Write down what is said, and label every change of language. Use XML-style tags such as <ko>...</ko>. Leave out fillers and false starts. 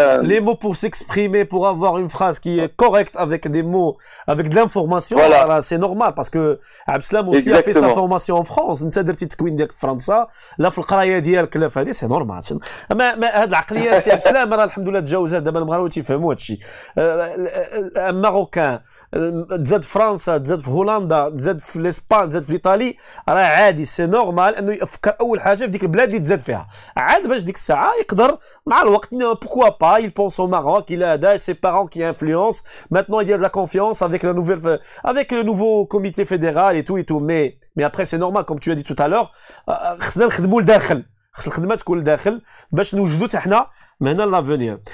<fr>les mots pour s'exprimer, pour avoir une phrase qui est correcte avec des mots, avec de l'information. Voilà. C'est normal parce que Abdeslam aussi a fait sa formation en France.</fr> <ar>انت درتي التكوين ديالك في فرنسا، لا في القرايه ديالك لا في هذه، سي نورمال. ما هاد العقليه سي عبدسلام راه الحمد لله تجاوزات، دابا المغاربه تيفهموا هادشي. ماروكان تزاد في فرنسا، تزاد في هولندا، تزاد في الاسبان، تزاد في ايطالي، راه عادي سي نورمال انه يفكر اول حاجه في ديك البلاد اللي تزاد فيها. عاد باش ديك الساعه يقدر مع الوقت</ar> <fr>pourquoi pas il pense au Maroc, il a ses parents qui influencent, maintenant il y a de la confiance avec le nouveau comité fédéral et tout, mais après c'est normal comme tu as dit tout à l'heure,</fr> <ar>خصنا نخدموا لداخل، خص الخدمه تكون لداخل باش نوجدوا حتى حنا من هنا لافونير.</ar>